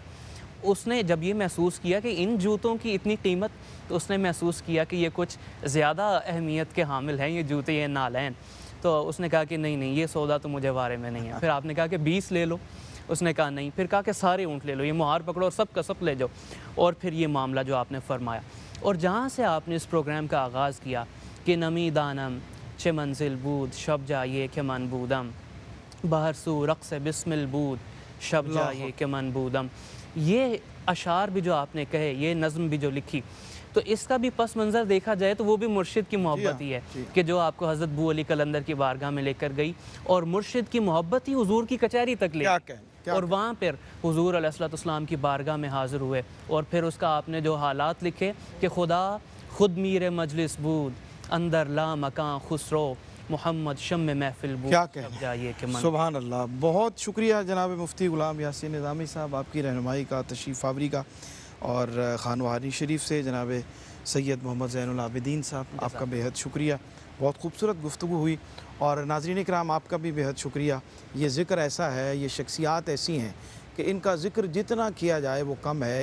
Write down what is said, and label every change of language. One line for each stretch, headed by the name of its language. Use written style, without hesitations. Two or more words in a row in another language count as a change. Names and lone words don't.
Urdu: اس نے جب یہ محسوس کیا کہ ان جوتوں کی اتنی قیمت، تو اس نے محسوس کیا کہ یہ کچھ زیادہ اہمیت کے حامل ہیں یہ جوتے، یہ نالین. تو اس نے کہا کہ نہیں یہ سودا تو مجھے بارے میں نہیں ہے. پھر آپ نے کہا کہ 20 لے لو، اس نے کہا نہیں. پھر کہا کہ سارے اونٹ لے لو، یہ مہار پکڑو اور سب کا سب لے جاؤ. اور پھر یہ معاملہ جو آپ نے فرمایا، اور جہاں سے آپ نے اس پروگرام کا آغاز کیا کہ
Persian: نمی دانم چه منزل بود شب جایه که من بودم، بہر سو رقص بسمل بود شب جایه که من بودم.
Urdu: یہ اشعار بھی جو آپ نے کہے، یہ نظم بھی جو لکھی، تو اس کا بھی پس منظر دیکھا جائے تو وہ بھی مرشد کی محبت ہی ہے کہ جو آپ کو حضرت بو علی قلندر کی بارگاہ میں لے کر گئی، اور مرشد کی محبت ہی حضور کی کچہری تک لے گئی، اور وہاں پھر حضور
Arabic: علیہ الصلوۃ والسلام
Urdu: کی بارگاہ میں حاضر ہوئے. اور پھر اس کا آپ نے جو حالات لکھے کہ
Persian: خدا خود میر مجلس بود اندر لا مکان خسرو محمد شم محفل بود شب جائیے کہ من.
Arabic: سبحان اللہ.
Urdu: بہت شکریہ جناب مفتی غلام یاسین نظامی صاحب، آپ کی رہنمائی کا، تشریف آوری کا. اور خانواری شریف سے جناب سید محمد زین العابدین صاحب، آپ کا بےحد شکریہ. بہت خوبصورت گفتگو ہوئی. اور ناظرین کرام، آپ کا بھی بےحد شکریہ. یہ ذکر ایسا ہے، یہ شخصیات ایسی ہیں کہ ان کا ذکر جتنا کیا جائے وہ کم ہے.